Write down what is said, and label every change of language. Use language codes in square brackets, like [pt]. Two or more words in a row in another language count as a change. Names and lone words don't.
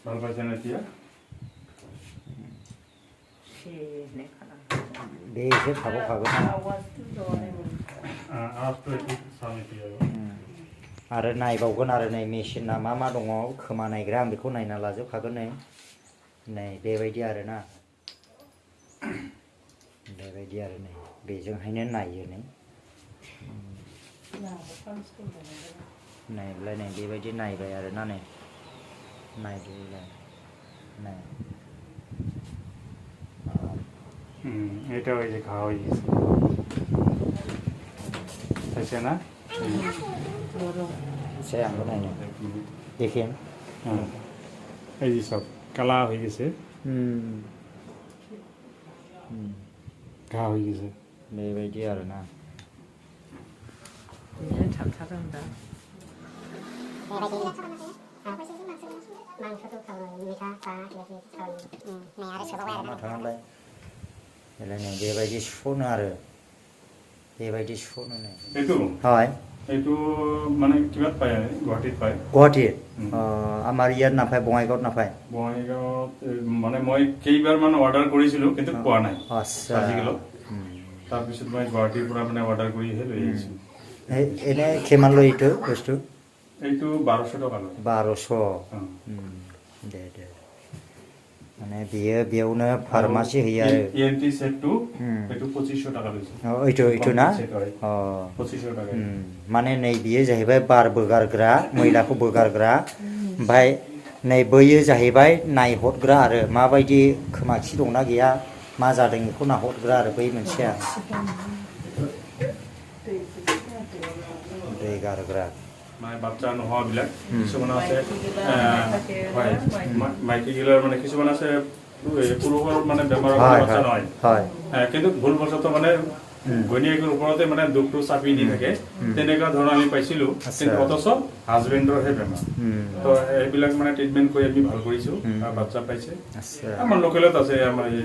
[brx] बे एसे थाबावखागोन आरो नायबावगोन आरो नै मेसिना मा मा दङ खोमा नायग्रा आं बेखौ नायना लाजोबखागोन नै बेबायदि आरोना बेबायदि आरो नै बेजोंहायनो नायो नै नायब्लाय नै बेबायदि नायबाय आरोना नै नायदोलाय नाय [bn] এটা ওই যে খাওয়া হয়ে গেছে তাইছে না সে আঙ্গুর নাই দেখেন এই যে সব কালা হয়ে গেছে ঘা হয়ে গেছে [brx] बेबायदि आरोना बेबायदि सुफ'नो आरो बेबायदि सुफ'नो नै হয় [as] এইটো মানে কিমান পায় গুৱাহাটীত পায় গুৱাহাটীত আমাৰ ইয়াত নাপায় বঙাইগাঁৱত নাপায় বঙাইগাঁৱত মানে মই কেইবাৰমান অৰ্ডাৰ কৰিছিলোঁ কিন্তু পোৱা নাই আচ্ছা আজিকালি তাৰপিছত মই গুৱাহাটীৰ পৰা মানে অৰ্ডাৰ কৰিহে লৈ আহিছোঁ এনে কিমান লয় এইটো বস্তু এইটো 1200 টকা লয় [brx] 1200 [as] দে দে মানে [brx] বিয়ে बेयावनो फार्मासि होयो आरो [as] ENT सेटটো এইটো 2500 টাকা লৈছে এইটো ना 2500 টাকা [brx] माने नै बियो जाहैबाय बार बोगारग्रा मैलाखौ बोगारग्रा ओमफ्राय नै बैयो जाहैबाय नायहरग्रा आरो माबायदि खोमाखि दंना गैया मा जादों बेखौ नाहरग्रा आरो बै मोनसेया दै गारग्रा [as] মানে বাচ্চা নোহোৱাবিলাক কিছুমান আছে হয় মাইকীগিলাৰ মানে কিছুমান আছে পুৰুষৰ মানে বেমাৰৰ বাচ্চা নহয় কিন্তু ভুলবশতঃ মানে ঘৈণীয়েকৰ ওপৰতে মানে দুখটো চাপি দি থাকে তেনেকুৱা ধৰণৰ আমি পাইছিলোঁ কিন্তু অথচ হাজবেণ্ডৰহে বেমাৰ তো এইবিলাক মানে ট্ৰিটমেণ্ট কৰি আমি ভাল কৰিছোঁ বাচ্চা পাইছে আমাৰ লোকেলত আছে আমাৰ